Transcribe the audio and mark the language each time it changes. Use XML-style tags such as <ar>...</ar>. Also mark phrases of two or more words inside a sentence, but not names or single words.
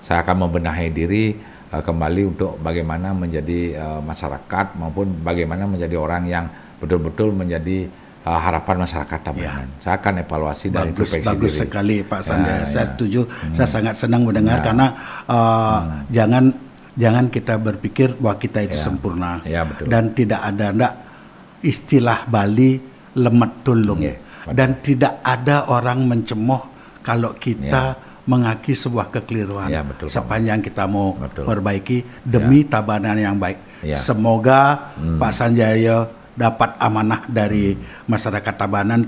<id>Saya akan membenahi diri kembali untuk bagaimana menjadi masyarakat maupun bagaimana menjadi orang yang betul-betul menjadi harapan masyarakat Tabanan. Saya akan evaluasi dari introspeksi diri. Bagus sekali Pak Sanjaya. Saya setuju. Saya sangat senang mendengar karena jangan kita berpikir bahwa kita itu sempurna dan tidak ada istilah Bali</id> <ban>lemet tulung</ban> <id>dan tidak ada orang mencemooh kalau kita mengakui sebuah kekeliruan. Sepanjang kita mau perbaiki demi Tabanan yang baik. Semoga Pak Sanjaya dapat amanah dari masyarakat Tabanan.</id>